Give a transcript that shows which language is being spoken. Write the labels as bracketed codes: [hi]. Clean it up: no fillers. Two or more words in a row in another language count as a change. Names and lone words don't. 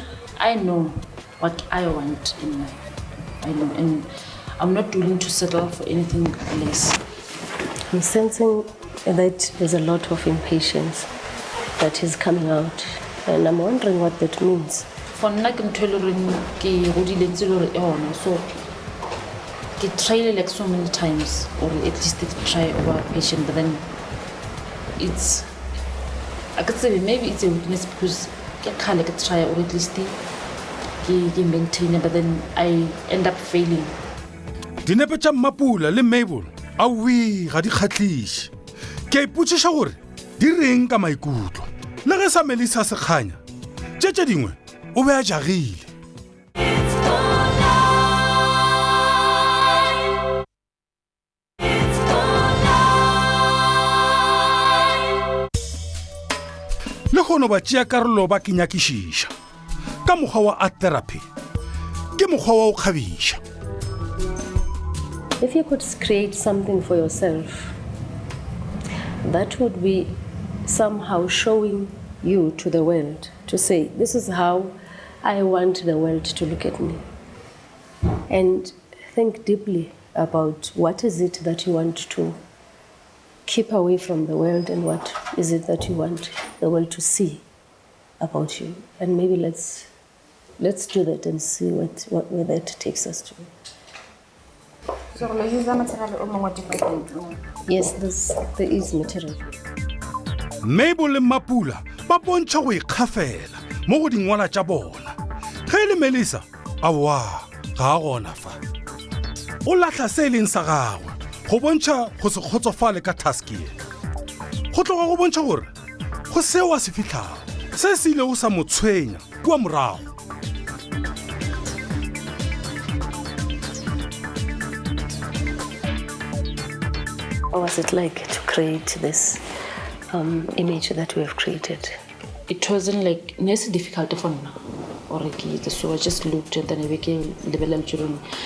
[en] I know what I want in life. I know, and I'm not willing to settle for anything less. I'm sensing that there's a lot of impatience that is coming out, and I'm wondering what that means. For [nso] nna ke ntho e le goreng ke godile ntse le gore e gona, [en] so ke tried like so many times, or at least try over patient, but then it's, I could say maybe it's a weakness because [nso] ke khale ke [en] try or at least ke maintain, but then I end up failing. [nso] Dinepe tša Mapula le Mabel awi ga di khatliše. Ke ipotšiša gore di reng ka maikutlo. Le ge sa Melissa se kganya, tše dingwe o be a jagile. [en] It's for life. It's for life. [nso] Le kgono ba tšea karolo ba ke nyakišiša. Ka mokgwa wa [en] art therapy, [nso] ke mokgwa wa go kgabiša. [en] If you could create something for yourself, that would be somehow showing you to the world, to say, this is how I want the world to look at me. And think deeply about what is it that you want to keep away from the world and what is it that you want the world to see about you. And maybe let's do that and see where that takes us to. So let's use the material or more different. Yes, there is material. [nso] Mabel le Mapula ba bontšha go ikgafela mo go dingwala tša bona. Ge le Melissa awa ga a gona fa. O latlha se leng sa gagwe go bontšha go se kgotsofale ka task ye. Go tloga go bontšha gore go seo a se fitlhago se se ile go sa mo tshwenya kua morago. [en] What was it like to create this image that we have created? It wasn't like it's difficult for me. Or so I just looked and then I became level children.